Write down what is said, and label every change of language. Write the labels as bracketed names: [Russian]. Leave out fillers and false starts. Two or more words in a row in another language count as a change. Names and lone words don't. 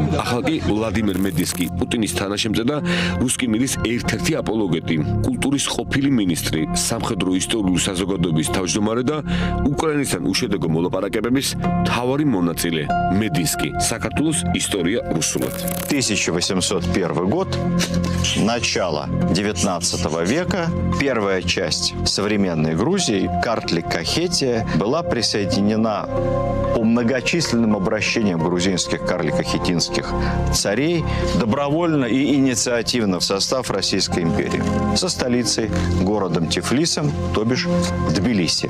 [Georgian] ახლა კი ვლადიმერ მედინსკი, პუტინის თანაშემწე და რუსკიმირის ერთ-ერთი აპოლოგეტი, კულტურის ყოფილი მინისტრი, სამხედრო ისტორიული საზოგადოების თავმჯდომარე და უკრაინისთან უშედეგო მოლაპარაკებების მთავარი მონაწილე. მედინსკი, საქართველოს ისტორია русულად. [Russian] 1801 год, начало 19 века, первая часть современной Грузии, Картлик-Кахетия, была присоединена по многочисленным обращениям грузинских карлико-хетинских царей добровольно и инициативно в состав Российской империи со столицей, городом Тифлисом, то бишь Тбилиси.